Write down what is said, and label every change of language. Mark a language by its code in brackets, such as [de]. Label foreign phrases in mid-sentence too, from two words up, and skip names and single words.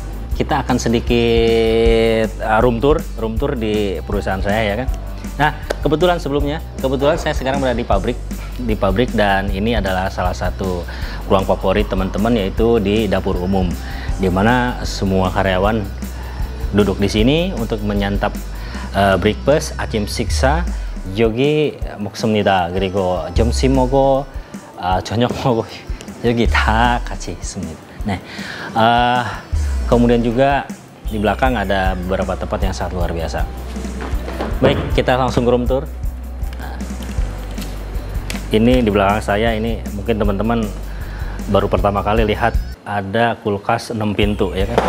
[id] Kita akan sedikit [en] room tour [id] di perusahaan saya ya kan. Nah kebetulan saya sekarang berada di pabrik dan ini adalah salah satu ruang favorit teman-teman, yaitu di dapur umum, dimana semua karyawan duduk di sini untuk menyantap breakfast [ko] 아침 식사. 여기 먹습니다. 그리고 점심 먹고 저녁 먹고 여기 다 같이 있습니다. 네. [id] Kemudian juga di belakang ada beberapa tempat yang sangat luar biasa. Baik, kita langsung ke [en] room tour. [id] Nah, ini di belakang saya, ini mungkin teman-teman baru pertama kali lihat ada kulkas 6 pintu ya kan.